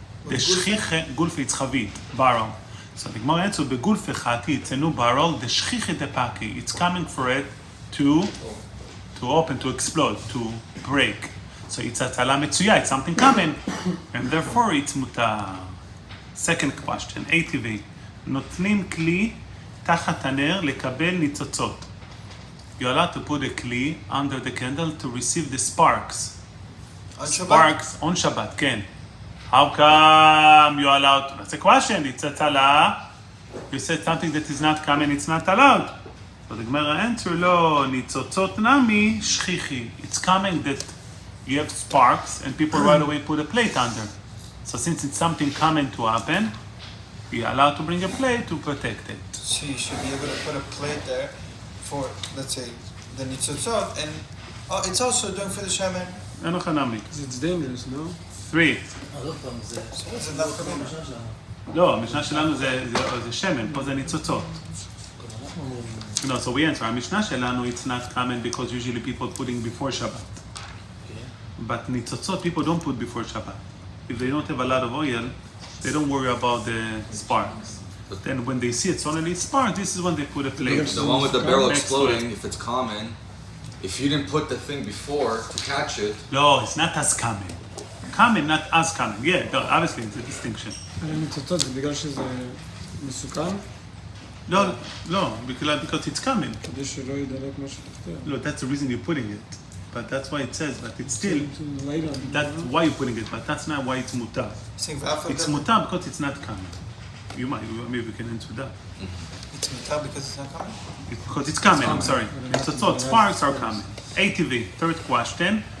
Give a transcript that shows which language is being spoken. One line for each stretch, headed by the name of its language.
English: The shchiche, gulf it's chavit, barrel. So the Gemara answer,
Hebrew: בגולף החדתי,
English: it's a new barrel, the shchiche depaki, it's coming for it to open, to explode, to break. So it's הצלה מצויה, it's something common, and therefore it's mutar. Second question, ATV.
Hebrew: נותנים כלי תחת הנר לקבל ניצוצות.
English: You're allowed to put a כלי under the candle to receive the sparks. On Shabbat? Sparks on Shabbat,
Hebrew: כן.
English: How come you're allowed to? That's a question. It's הצלה. You said something that is not common, it's not allowed. So the Gemara answer,
Hebrew: לא, ניצוצות נמי שכיחי.
English: It's common that you have sparks and people right away put a plate under. So since it's something common to happen, you're allowed to bring a plate to protect it. So you should be able to put a plate there for, let's say, the nitzotzot, and it's also doing for the shaman.
Hebrew: אין לך נמי.
English: It's dangerous, no? 3.
Hebrew: אז עוד פעם, זה... זה דווקא זה לא. המשנה שלנו. לא, המשנה שלנו זה שמן, פה זה ניצוצות. אנחנו אומרים...
English: No, so we answer.
Hebrew: המשנה שלנו,
English: it's not common because usually people putting before Shabbat. But ניצוצות, people don't put before Shabbat. If they don't have a lot of oil, they don't worry about the sparks. But then when they see it suddenly sparks, this is when they put a plate. The one with the barrel Next exploding, one. if it's common, if you didn't put the thing before to catch it, No, it's not as common. Common, not as common. Yeah, no, obviously it's a distinction.
Hebrew: הניצוצות זה בגלל שזה מסוכן?
English: No, because it's common.
Hebrew: כדי שלא ידלק משהו תחתיה.
English: No, that's the reason you're putting it. But that's why it says, but it's still, To light on. that's why you're putting it, but that's not why it's mutar. Saying v'afal It's gam- mutar because it's not common. Maybe we can answer that. It's mutar because it's not coming. It's because it's common, I'm sorry. ניצוצות, sparks are common. ATV, third question.